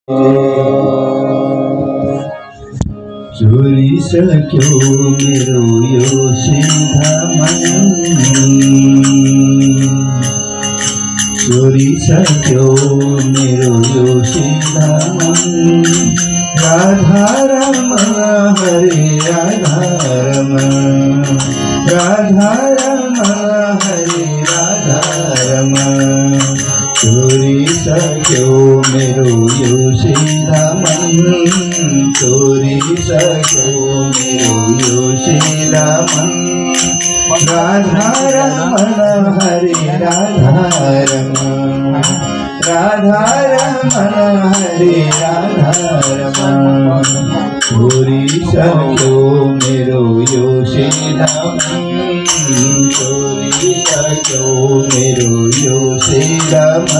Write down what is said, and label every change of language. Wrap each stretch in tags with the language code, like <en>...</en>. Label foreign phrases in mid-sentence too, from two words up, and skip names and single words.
<ne>चोरिसक्यो मेरो यो सिधा मन, चोरिसक्यो मेरो यो सिधा मन।</ne> <sa>राधा रमण हरे राधा रमण, राधा रमण हरे राधा रमण।</sa> <ne>चोरिसक्यो मेरो यो सिधा मन, चोरिसक्यो मेरो यो सिधा मन।</ne> <sa>राधा रमण हरे राधा रमण, राधा रमण हरे राधा रमण।</sa> <ne>चोरिसक्यो मेरो यो सिधा मन, चोरिसक्यो मेरो यो सिधा मन।</ne>